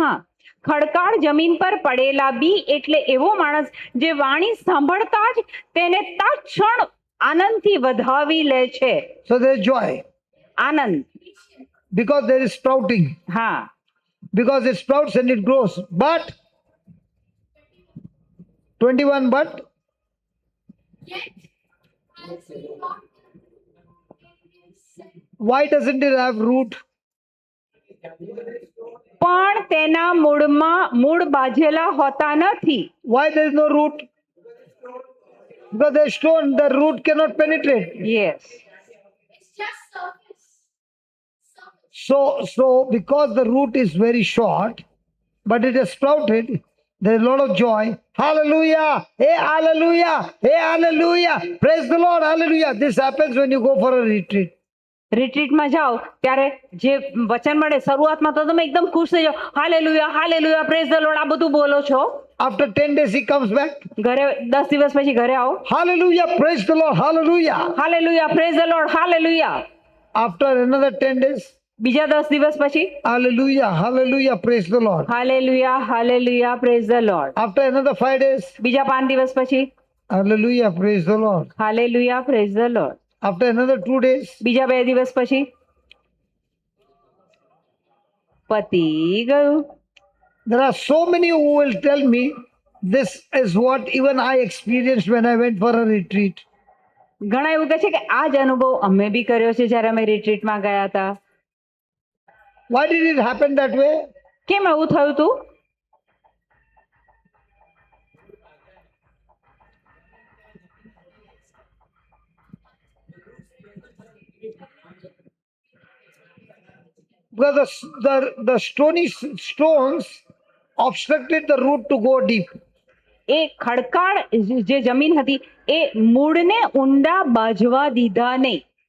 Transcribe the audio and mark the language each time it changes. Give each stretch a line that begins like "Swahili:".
Gujarati: હા, ખડકાળ જમીન પર પડેલા બી એટલે એવો માણસ જે વાણી સાંભળતા જ તેને તત્ક્ષણ આનંદથી વધાવી લે છે.
English: So there is joy.
Gujarati: Anand.
English: Because there is sprouting.
Gujarati: હા.
English: Because it sprouts and it grows. But 21, but Yet has he not in his sense. why doesn't it have root?
Gujarati: પણ તેના મૂળ બાજેલા હોતા નથી.
English: Why there is no root? Because there is stone, the root cannot penetrate. Yes. It's just surface. Surface. So because the root is very short, but it has sprouted, there is a lot of joy. Hallelujah! Hey, hallelujah! Hey, hallelujah! Praise the Lord! Hallelujah! This happens when you go for a retreat.
Gujarati: રિટ્રીટમાં જાઓ ત્યારે જે વચન મળે શરૂઆતમાં તો તમે એકદમ ખુશ થઈ જાઓ,
English: hallelujah hallelujah praise the Lord,
Gujarati: આ બધું બોલો છો.
English: After 10 days, he comes back.
Gujarati: ઘરે 10 દિવસ પછી ઘરે આવો,
English: Hallelujah! Praise the Lord! Hallelujah! Hallelujah praise the Lord hallelujah. After another 10 days,
Gujarati: બીજા 10 દિવસ પછી
English: hallelujah! Hallelujah! Praise the Lord! Hallelujah hallelujah praise the Lord. After another 5 days,
Gujarati: બીજા 5 દિવસ પછી
English: hallelujah! Praise the Lord! Hallelujah praise the Lord. After another 2 days,
Gujarati: બીજા 2 દિવસ પછી પતી ગયું.
English: there are so many who will tell me this is what even I experienced when I went for a retreat.
Gujarati: ઘણા એવું કહે છે કે આ જ અનુભવ અમે બી કર્યો છે જ્યારે અમે રિટ્રીટમાં ગયા હતા.
English: Why did it happen that way?
Gujarati: કેમ એવું થયું હતું?
English: Because the stony stones obstructed the root to go deep.
Gujarati: એ ખડકાળ જે જમીન હતી એ મૂળને ઊંડા બાજવા દીધા નહીં.